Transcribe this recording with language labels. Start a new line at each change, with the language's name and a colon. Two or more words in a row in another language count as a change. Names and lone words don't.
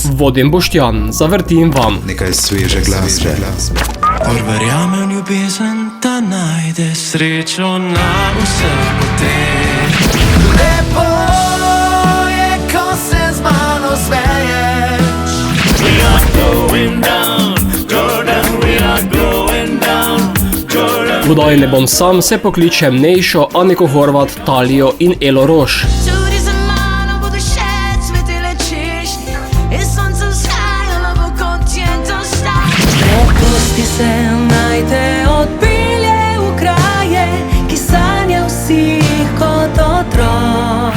Slovenian: Vodim Boštjan, zavrtim vam nekaj sveže glasbe. Or verjamem ljubezen, da najde srečo na vseh poteh. Lepo je, ko se z mano smeješ.
English: We are going down, Jordan, we are going down, Jordan.
Slovenian: V oddaji Ne bom sam se pokliče Nejšo, Aniko Horvat, Talijo in Elo Roš. Tudi za mano bodo še cvetele češnje in sonce vzhajalo bo kot je dostaj. Prepusti se naj te odpelje v kraje, ki sanja vsi kot otrok.